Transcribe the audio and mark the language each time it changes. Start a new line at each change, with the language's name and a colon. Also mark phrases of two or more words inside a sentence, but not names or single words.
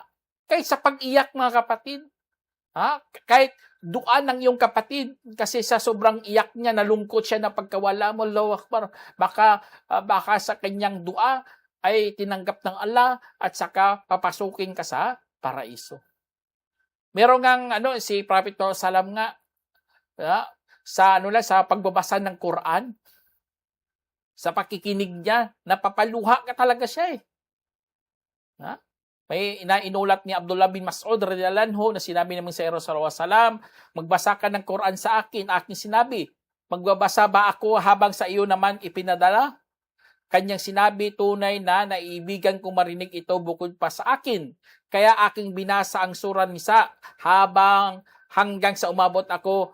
Filipino: Kahit sa pag-iyak, mga kapatid. Kahit duan ng iyong kapatid, kasi sa sobrang iyak niya, nalungkot siya na pagkawala mo,
Arabic: الله أكبر,
Filipino: baka sa kanyang dua ay tinanggap ng Allah at saka papasukin ka sa paraiso. Meron ngang si Prophet Salam nga, sa pagbabasa ng Quran, sa pakikinig niya, napapaluha ka talaga siya eh. May inulat ni Abdullah bin Mas'ud
Arabic: رضي الله عنه
Filipino: na sinabi naman sa
Arabic: صلى الله عليه وسلم,
Filipino: "Magbasa ka ng Quran sa akin." Aking sinabi, "Magbabasa ba ako habang sa iyo naman ipinadala?" Kanyang sinabi, tunay na naiibigan kong marinig ito bukod pa sa akin. Kaya aking binasa ang sura Nisa hanggang sa umabot ako.